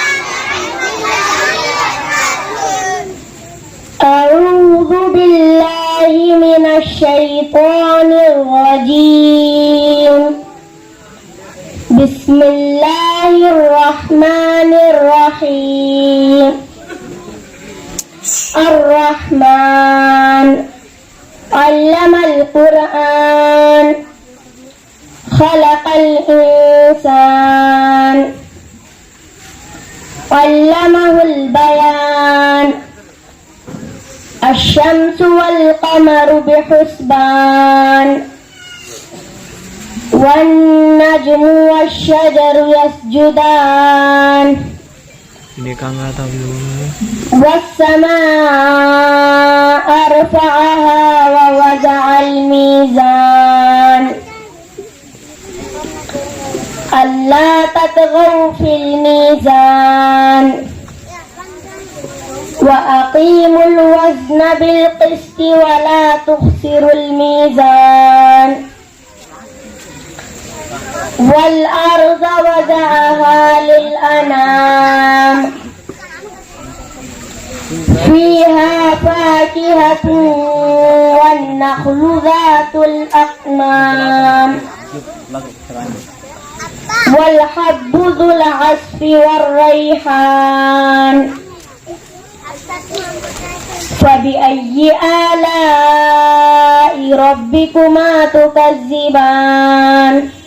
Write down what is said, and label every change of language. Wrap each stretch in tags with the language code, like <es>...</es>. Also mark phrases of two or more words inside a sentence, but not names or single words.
<ar>أعوذ بالله من الشيطان الرجيم. بسم الله الرحمن الرحيم. الرحمن علم القرآن خلق الإنسان علمه البيان. الشمس والقمر بحسبان والنجم والشجر يسجدان.</ar> <id>Ini Kang nggak tahu dulu.</id> <ar>والسماء رفعها ووضع الميزان ألا تطغوا في الميزان, وأقيموا الوزن بالقسط ولا تخسروا الميزان, والأرض وضعها للأنام فيها فاكهة والنخل ذات الأكمام, والحب ذو العصف والريحان. فبأي آلاء ربكما تكذبان.</ar>